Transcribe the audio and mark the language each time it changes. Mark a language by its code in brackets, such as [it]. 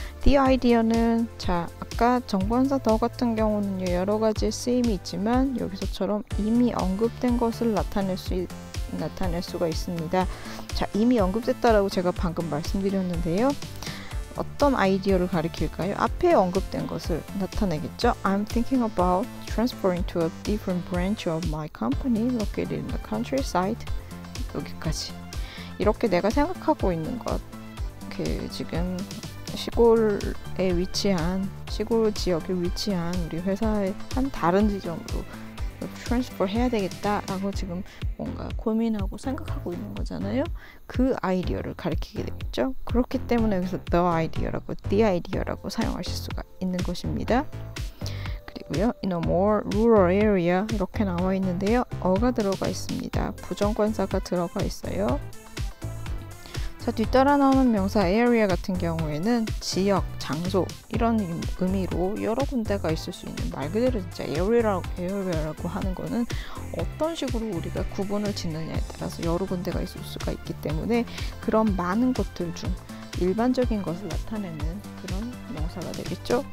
[en] the idea [ko] 는 자 아까 정관사 더 같은 경우는 여러 가지 쓰임이 있지만 여기서처럼 이미 언급된 것을 나타낼 수가 있습니다. 자, 이미 언급됐다라고 제가 방금 말씀드렸는데요. 어떤 아이디어를 가리킬까요? 앞에 언급된 것을 나타내겠죠. [en] I'm thinking about transferring to a different branch of my company located in the countryside. [ko] 여기까지. 이렇게 내가 생각하고 있는 것, 지금 시골에 위치한 시골 지역에 위치한 우리 회사의 한 다른 지점으로 트랜스퍼 해야 되겠다라고 지금 뭔가 고민하고 생각하고 있는 거잖아요. 그 아이디어를 가리키게 되겠죠. 그렇기 때문에 여기서 [en] the idea [ko] 라고 사용하실 수가 있는 것입니다. 그리고요, [en] in a more rural area [ko] 이렇게 나와 있는데요. 어가 들어가 있습니다. 부정관사가 들어가 있어요. 자, 뒤따라 나오는 명사 area 같은 경우에는 지역, 장소 이런 의미로 여러 군데가 있을 수 있는 말 그대로 진짜 area라고 하는 거는 어떤 식으로 우리가 구분을 짓느냐에 따라서 여러 군데가 있을 수가 있기 때문에 그런 많은 곳들 중 일반적인 것을 나타내는 그런 명사가 되겠죠.